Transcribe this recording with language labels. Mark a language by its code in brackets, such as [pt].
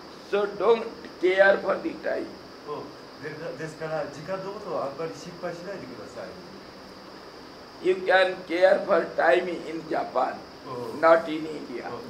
[en] So don't care for the time. [ja] ですから時間のことはあんまり心配しないでください。 [en] You can care for time in Japan, not in India.